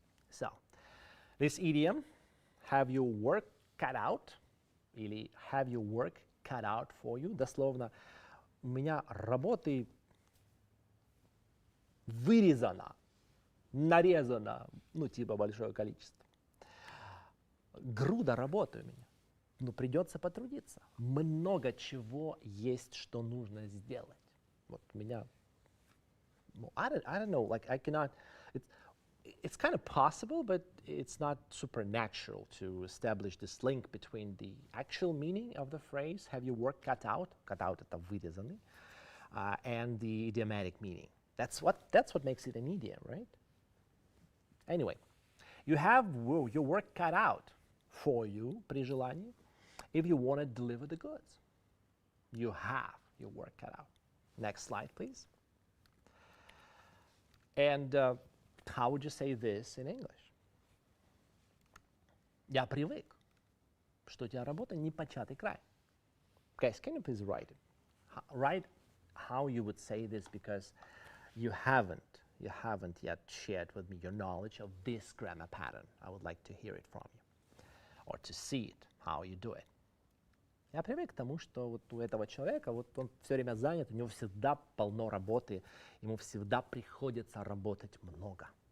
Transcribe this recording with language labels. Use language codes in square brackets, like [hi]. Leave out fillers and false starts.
[en] So, this idiom, have your work cut out, [ru] или [en] have your work cut out for you, [ru] дословно, у меня работы вырезано, нарезано, ну, типа большое количество. Груда работы у меня, но придется потрудиться. Много чего есть, что нужно сделать. Вот меня, [en] I don't know, like I cannot, it's kind of possible, but it's not supernatural to establish this link between the actual meaning of the phrase, have your work cut out [ru] это вырезанный, [en] and the idiomatic meaning. That's what makes it an idiom, right? Anyway, you have your work cut out for you, [ru] при желании, [en] if you want to deliver the goods. You have your work cut out. Next slide, please. And how would you say this in English? [ru] Я привык, что у тебя работа непочатый край. [en] Guys, can you please write it? Write how you would say this, because you haven't yet shared with me your knowledge of this grammar pattern. I would like to hear it from you, or to see it, how you do it. [ru] Я привык к тому, что вот у этого человека, вот он все время занят, у него всегда полно работы, ему всегда приходится работать много.